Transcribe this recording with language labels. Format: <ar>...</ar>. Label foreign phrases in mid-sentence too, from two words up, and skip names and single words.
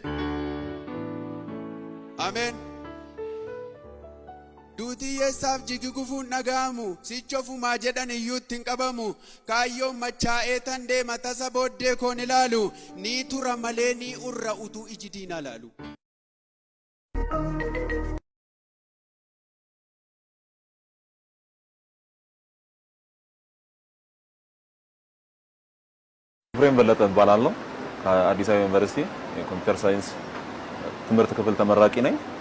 <om>Ameen. Duutii yeessaaf jigi gufuun dhaga'amu sichofumaa jedhan iyyuu ittiin qabamu kaayyoon machaa'ee tan deema tasa booddee koon ilaalu ni tura malee ni urra utuu iji diinaa laalu.</om> <am>ፍሬም በለጠ እባላለሁ። ከአዲስ አበባ ዩኒቨርሲቲ የኮምፒውተር ሳይንስ ትምህርት ክፍል ተመራቂ ነኝ።</am>